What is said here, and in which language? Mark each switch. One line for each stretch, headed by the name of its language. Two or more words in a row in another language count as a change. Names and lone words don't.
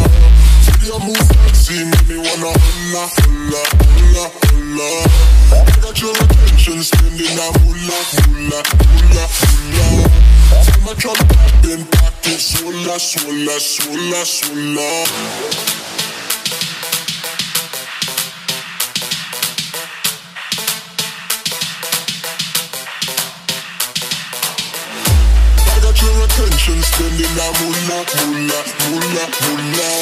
English: See you move fancy, make me wanna
Spanish: hola, hola, hola, hola.
English: I got your attention, spending that moolah, moolah, moolah, moolah. See my truck popping, pocket, sola, sola, sola, sola. Your attention, spending that moolah, moolah, moolah, moolah.